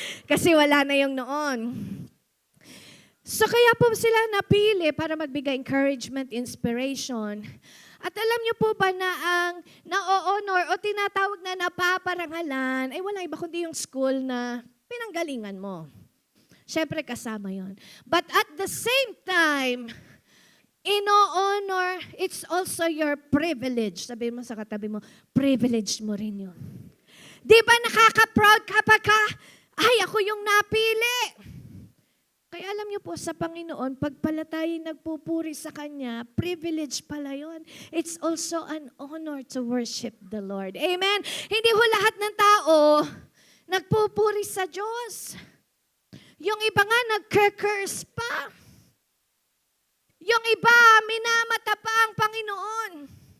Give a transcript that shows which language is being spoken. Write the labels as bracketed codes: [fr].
[tl] Kasi wala na yung noon. So kaya po sila napili para magbigay encouragement, inspiration. At alam niyo po ba na ang na-honor o tinatawag na napaparangalan ay walang iba kundi yung school na pinanggalingan mo. Siyempre kasama yon. [en] But at the same time, ino-honor, it's also your privilege. [tl] Sabihin mo sa katabi mo, privilege mo rin yun. Di ba nakaka-proud kapag ay ako yung napili? Kaya alam niyo po, sa Panginoon, pag pala tayo nagpupuri sa Kanya, privilege pala yun. [en] It's also an honor to worship the Lord. Amen? [tl] Hindi ho lahat ng tao nagpupuri sa Diyos. Yung iba nga nag-curse pa. Yung iba, minamata pa ang Panginoon.